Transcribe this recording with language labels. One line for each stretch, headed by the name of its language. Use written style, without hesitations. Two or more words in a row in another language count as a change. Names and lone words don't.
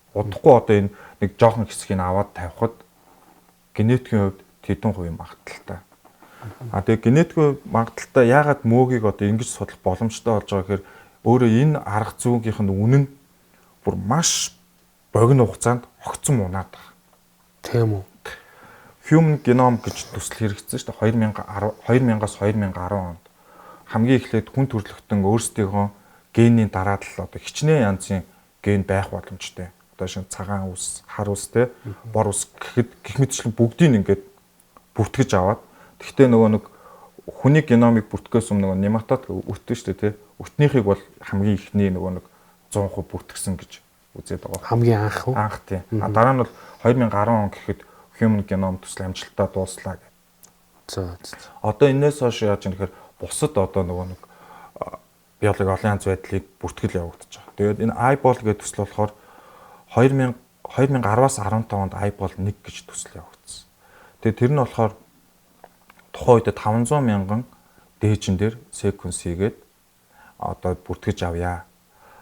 Mongolian: Удахгүй одоо энэ нэг жоохон хэсгийг аваад тавихад генетикийн хувьд тэдэн хувийн магадaltaй. Тэгээ генетикийн магадaltaй яагаад мөөгийг одоо ингэж судлах боломжтой болж байгаа гэхээр өөрөө энэ арга зүйнийх нь үнэн бүр маш богино хугацаанд огцон унаад байгаа. Тийм үү.
English: Human genome
Mongolian: гэж төсөл хэрэгжсэн шүү дээ 2000-аас 2010 онд. Хамгийн эхлээд хүн төрөлхтөн өөрсдийнхөө генийн дараалал одоо хичнээн янзын ген байх боломжтой. Одоо шинэ цагаан ус, хар ус те бор ус гэхэд гэх мэтчлэн бүгдийг ингээд бүртгэж аваад тэгтээ нөгөө нэг хүний геномыг бүртгэхээс өмнө нөгөө нематод өтдөө шүү дээ те. Өтнийхийг бол хамгийн ихний нөгөө нэг 100% бүртгэсэн гэж үзээд байгаа. Хамгийн анх уу? Анх тийм. Дараа нь бол 2010 он гэхэд
English: human genome
Mongolian: төсөл амжилттай дууслаа гэх. За. Одоо энэс хойш яаж юм гэхээр бусад одоо нөгөө нэг биологи олон янз байдлыг бүртгэл явагдаж байгаа. Тэгээд энэ eyeball гэдэг төсөл болохоор 2010-аас 15 онд eyeball 1 гэж төсөл явагдсан. Тэгээд тэр нь болохоор тухайн үед 500 мянган дээжин дээр секвенс хийгээд одоо бүртгэж авъя.